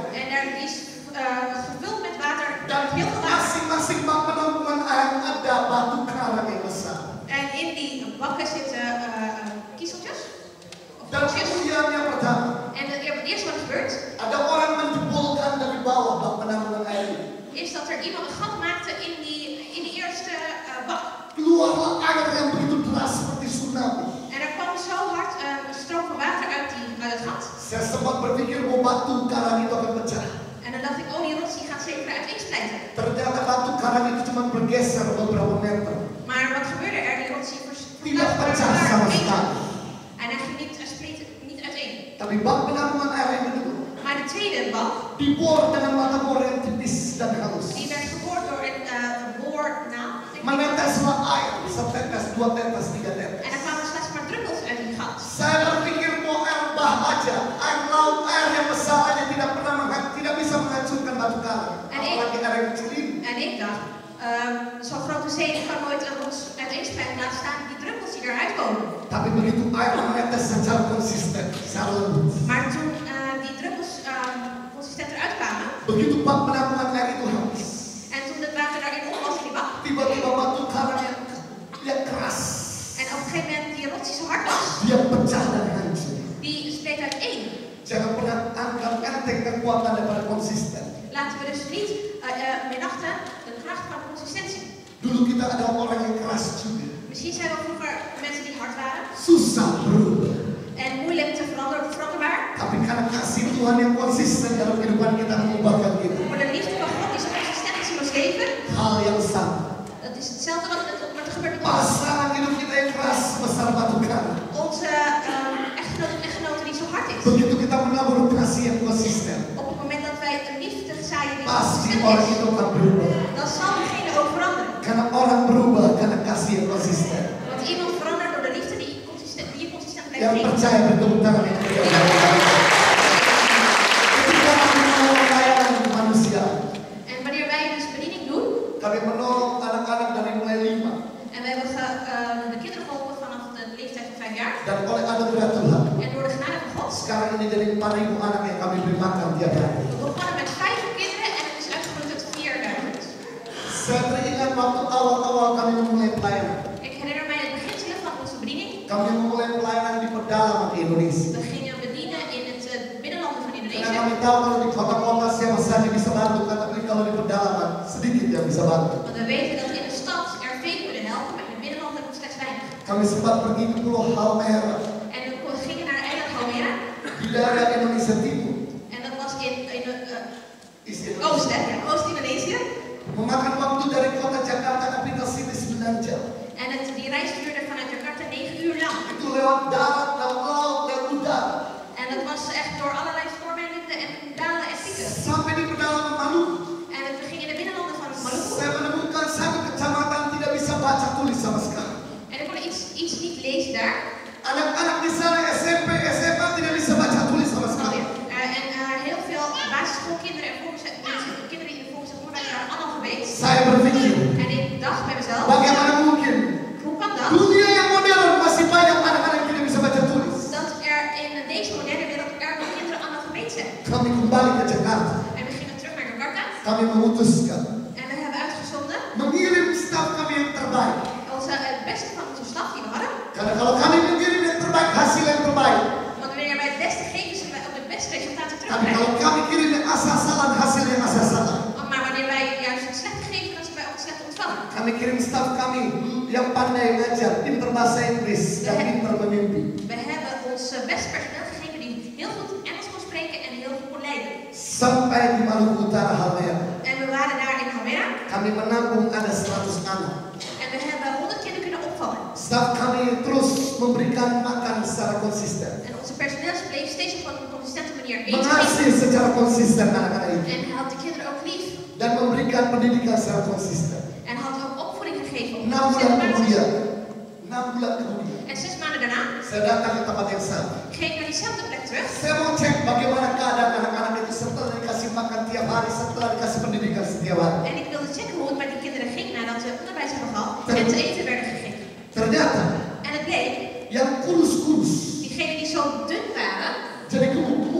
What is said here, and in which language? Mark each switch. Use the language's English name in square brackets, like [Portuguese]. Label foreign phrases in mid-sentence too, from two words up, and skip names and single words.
[Dutch] en daar is gevuld met water, Dan heel veel water. [Indonesian] masing-masing bak penampungan air ada batu karang yang besar. [Dutch] En in die bakken zitten kiezeltjes. Of Dan kiezeltjes. [Indonesian] kemudian yang pertama, [Dutch] En het eerste wat er gebeurt, [Indonesian] ada orang menjebolkan dari bawah bak penampungan air ini. [Dutch] is dat er iemand een gat maakte in die eerste bak. [Indonesian] Keluarlah air yang begitu deras seperti tsunami. [Dutch] En er kwam zo hard een stroom van water uit het gat. [Indonesian] Saya sempat berpikir bahwa batu karang itu akan pecah. [Dutch] En dan dacht ik, oh die rots die gaat zeker uiteensplijten. [Indonesian] Ternyata batu karang itu cuma bergeser beberapa meter. [Dutch] Maar wat gebeurde er? Die rots die [Indonesian] Tidak pecah sama sekali. [Dutch] En hij ging niet, spleet niet uiteen. [Indonesian] Tapi bak penampungan air yang kedua [Dutch] Maar de tweede bak, [Indonesian] dibor dengan mata bor yang tipis dan halus. [Dutch] die werd geboord door een boornaal. [Indonesian] Meneteslah air setetes, 2 tetes, 3 tetes. [Dutch] En er kwamen slechts maar druppels uit die gat. [Indonesian] Saya berpikir bahwa air bah aja, air laut, air yang besar aja tidak bisa menghancurkan batu karang. Apalagi air yang kecil ini. [Dutch] En ik dacht, zo'n grote zee die kan nooit een rots uiteensplijten, laat staan die druppels die eruit komen. [Indonesian] Tapi begitu air menetes secara konsisten, secara lembut. [Dutch] Maar toen die druppels consistent eruit kwamen, [Indonesian] Begitu bak penampungan air itu habis, [Dutch] en toen het water daarin op was in die bak, [Indonesian] tiba-tiba batu karang yang keras, [Dutch] en op een gegeven moment die rots die zo hard was, [Indonesian] dia pecah dan hancur. [Dutch] die spleet uiteen. [Indonesian] Jangan pernah anggap enteng kekuatan daripada konsisten. [Dutch] Laten we dus niet minachten de kracht van consistentie. [Indonesian] Dulu kita ada orang yang keras juga, [Dutch] Misschien zijn we vroeger mensen die hard waren [Indonesian] susah berubah. [Dutch] en moeilijk te veranderbaar. [Indonesian] Tapi karena kasih Tuhan yang konsisten dalam kehidupan kita mengubahkan kita. [Dutch] Maar de liefde van God is consistent in ons leven. [Indonesian] Hal yang sama. [Dutch] Dat is hetzelfde wat er gebeurt met ons. [Indonesian] Pasangan hidup kita yang keras besar batu karang. [Dutch] Onze echtgenote die zo hard is. [Indonesian] Begitu kita menabur kasih yang konsisten, [Dutch] Op het moment dat wij een liefde zaaien die [Indonesian] pasti [Dutch] consistent [Indonesian] orang [Dutch] is, [Indonesian] itu akan berubah. [Dutch] dan zal degene ook veranderen. [Indonesian] Karena orang berubah karena kasih yang konsisten. [Dutch] Want iemand verandert door de liefde die je consistent blijft [Indonesian] Yang [Dutch] geven. [Indonesian] percaya bertepuk tangan yang percaya. Ketika kami menolong layanan manusia, [Dutch] En wanneer wij dus bediening doen, [Indonesian] kami menolong anak-anak dari mulai 5 [Dutch] en we hebben de kinderen geholpen vanaf de leeftijd van 5 jaar, [Indonesian] dan oleh anugerah Tuhan. [Dutch] en door de genade van God, [Indonesian] Sekarang ini jadi 4.000 anak yang kami beri makan tiap hari. [Dutch] we begonnen met 5 kinderen en het is uitgegroeid tot 4.000. [Indonesian] Saya teringat waktu awal-awal kami memulai pelayanan. [Dutch] Ik herinner mij het beginselen van onze bediening. [Indonesian] Kami memulai pelayanan di pedalaman di Indonesia. [Dutch] We gingen bedienen in het binnenlanden van [Indonesian] Karena [Dutch] Indonesië. [Indonesian] kami tahu kalau di kota-kota siapa saja bisa bantu, tapi kalau di pedalaman sedikit yang bisa bantu. [Dutch] Want we weten dat in de stad er veel kunnen helpen, maar in de binnenlanden slechts weinig. [Indonesian] Kami sempat pergi ke Pulau Halmahera [Dutch] En we gingen naar eiland Halmahera. [Indonesian] di daerah Indonesia Timur. [Dutch] En dat was in [Indonesian] Isi [Dutch] Oost, hè? Ja, Oost-Indonesië. [Indonesian] Memakan waktu dari kota Jakarta [English] capital city [Indonesian] 9 jam. [Dutch] En die reis duurde vanuit Jakarta 9 uur lang. [Indonesian] Itu lewat darat, lewat laut, lewat udara. [Dutch] En dat was echt door allerlei stormwinden en dalen en pieken. [Indonesian] Sampai di pedalaman Maluku. [Dutch] En we gingen in de binnenlanden van Maluku. [Indonesian] Saya menemukan satu kecamatan tidak bisa baca tulis sama [Dutch] daar. [Indonesian] Anak-anak di sana SMP, SMA tidak bisa baca tulis sama Oh, sekali. [Dutch] ja. En heel veel basisschoolkinderen en kinderen in de voorgezet onderwijs waren analfabeet. [Indonesian] Saya berpikir, [Dutch] En ik dacht bij mezelf, [Indonesian] bagaimana mungkin [Dutch] hoe kan dat? [Indonesian] dunia yang modern masih banyak anak-anak yang tidak bisa baca tulis. [Dutch] Dat er in deze moderne wereld er nog kinderen analfabeet zijn. [Indonesian] Kami kembali ke Jakarta. [Dutch] En we gingen terug naar Jakarta. [Indonesian] Kami memutuskan [Dutch] En we hebben uitgezonden [Indonesian] mengirim staf kami yang terbaik. [Dutch] het beste van onze staf die we hadden. [Indonesian] Karena kalau kami mengirim yang terbaik, hasil yang terbaik. [Dutch] Want wanneer wij het beste geven, zullen wij ook het beste resultaten [Indonesian] Tapi [Dutch] terugkrijgen. [Indonesian] kalau kami kirim yang asal-asalan, hasil yang asal-asalan. [Dutch] Maar wanneer wij juist het slechte geven, dan zullen wij ook het slechte ontvangen. [Indonesian] Kami kirim staf kami yang pandai mengajar, pintar bahasa Inggris, dan pintar memimpi. [Dutch] We hebben ons beste personeel gegeven die heel goed Engels kon spreken en heel goed kon leiden. [Indonesian] Sampai di Maluku Utara, Halmahera. [Dutch] En we waren daar in Halmahera [Indonesian] Kami menampung ada 100 anak. [Dutch] en we hebben 100 kinderen kunnen opvangen. [Indonesian] Staf kami terus memberikan makan secara konsisten. [Dutch] En onze personeel bleef steeds op een consistente manier eten [Indonesian] Mengasihi [Dutch] geven. [Indonesian] secara konsisten anak-anak ini. [Dutch] En had de kinderen ook lief. [Indonesian] Dan memberikan pendidikan secara konsisten. [Dutch] En had ook opvoeding gegeven op [Indonesian] 6 [Dutch] een [Indonesian] bulan [Dutch] consistente [Indonesian] kemudian, [Dutch] basis. [Indonesian] 6 bulan kemudian, [Dutch] En 6 maanden daarna [Indonesian] saya datang ke tempat yang sama. [Dutch] ging ik naar diezelfde plek terug. [Indonesian] Saya mau cek bagaimana keadaan anak-anak itu setelah dikasih makan tiap hari, setelah dikasih pendidikan setiap hari. [Dutch] En ik wilde checken hoe het met die kinderen ging nadat ze onderwijs hebben gehad en te eten werden gegeven. [Indonesian] Ternyata [Dutch] En het bleek, [Indonesian] yang kurus-kurus [Dutch] diegenen die zo dun waren, [Indonesian] jadi gemuk-gemuk.